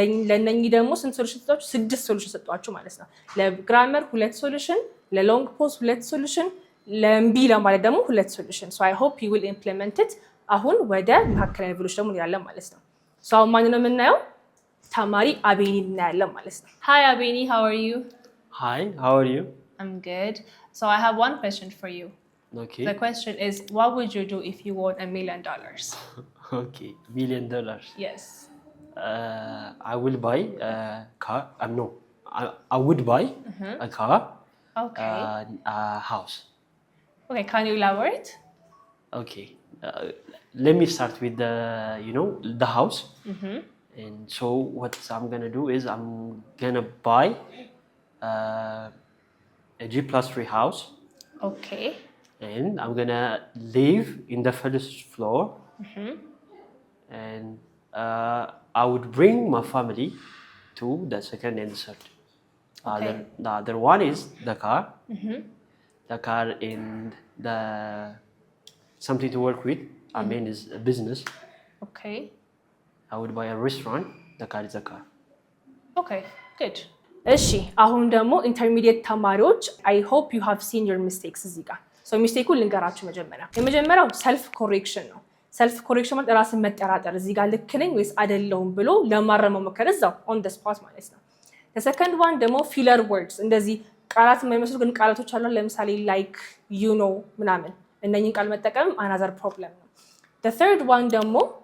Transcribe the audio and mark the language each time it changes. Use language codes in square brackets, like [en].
[am] ለነኚህ ደግሞ ስንት ሶሉሽን ሰጣችሁ 6 ሶሉሽን ሰጣችሁ ማለት ነው ለግራመር 2 ሶሉሽን ለሎንግ ፖዝ 2 ሶሉሽን ለእምቢ ለማለት ደግሞ 2 ሶሉሽን [en] so I hope you will implement it [am] አሁን ወደ መካከለኛ ሌቭሎች ደግሞ እንላለን ማለት ነው so አሁን ማን ነው የምናየው ተማሪ አቤኒ እናያለን ማለት ነው [en] Hi Abeni, how are you? Hi, how are you? I'm good. So I have one question for you. Okay. The question is, what would you do if you won $1 million? Okay, $1 million. Yes. I will buy a car. No, I would buy a car. Okay. A house. Okay, can you elaborate? Okay. Let me start with the house. And so what I'm gonna do is I'm gonna buy a G+3 house. Okay. And I'm gonna live in the first floor. And I would bring my family to the second and third. Okay. The other one is the car. The car and the something to work with. I mean is a business. Okay. I would buy a restaurant. The car is a car. Okay, good. [am] እሺ አሁን ደግሞ ኢንተርሚዲየት ተማሪዎች [en] I hope you have seen your mistakes [am] እዚህ ጋር ሶ ሚስቴኩን ልንገራችሁ የመጀመሪያው ሰልፍ ኮሬክሽን ነው ሰልፍ ኮሬክሽን ማለት ራስን መጠራጠር እዚህ ጋር ልክ ነኝ ወይስ አይደለሁም ብሎ ለማረም መሞከር እዛው [en] on the spot [am] ማለት ነው [en] the second one [am] ደግሞ filler words እንደዚህ ቃላት የማይመስሉ ግን ቃላቶች አሉ ለምሳሌ [en] like you know [am] ምናምን እነኚህን ቃል መጠቀም [en] another problem [am] ነው [en] the third one [am] ደግሞ